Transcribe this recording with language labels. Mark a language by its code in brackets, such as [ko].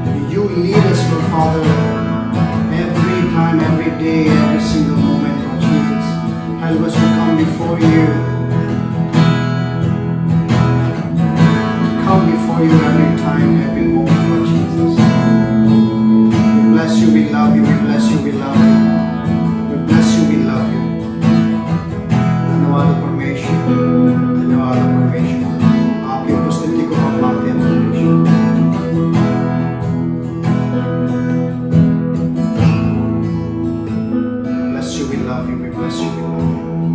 [en] You lead us, Lord Father, every time, every day, every single moment, Lord Jesus. Help us to come before you. Come before you every time, every moment, Lord Jesus. We bless you, we love you, we bless you, we love you. We bless you, we love you. [hi] धन्यवाद परमेश्वर, धन्यवाद परमेश्वर, आपकी उपस्थिति को हम मानते हैं परमेश्वर। [en] Bless you, we love you, we bless you, we love you.